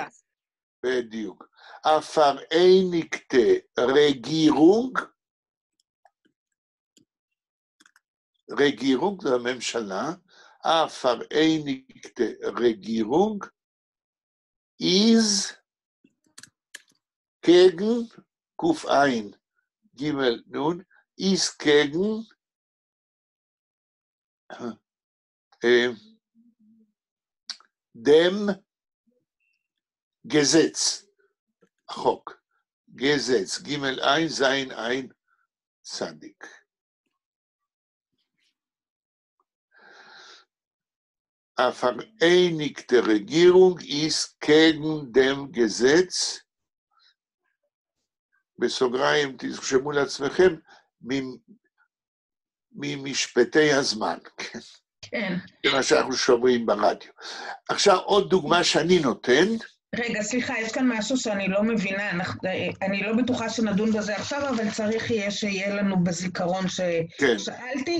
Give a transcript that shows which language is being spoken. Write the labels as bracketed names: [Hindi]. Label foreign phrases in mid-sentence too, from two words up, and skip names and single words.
[Hebrew] בדיוק. [Yiddish] הפרעיניקטה רגירונג, [Hebrew] רגירונג זה הממשלה, [Yiddish] הפרעיניקטה רגירונג, איז קעגן, [Hebrew] קוף עין, ג' נון, [Yiddish] איז קעגן, דעם געזעץ, [Hebrew] חוק, Gesetz, ג' עין, זין עין, צדיק. [Yiddish] פֿאַראייניקטע רעגירונג איז קעגן דעם געזעץ, [Hebrew] בסוגריים, תרשמו לעצמכם, ממשפטי הזמן. כן. זה מה שאנחנו שומעים ברדיו. עכשיו עוד דוגמה שאני נותן. רגע, סליחה, יש כאן משהו שאני לא מבינה, אני לא בטוחה שנדון בזה עכשיו, אבל צריך שיהיה לנו בזיכרון ששאלתי.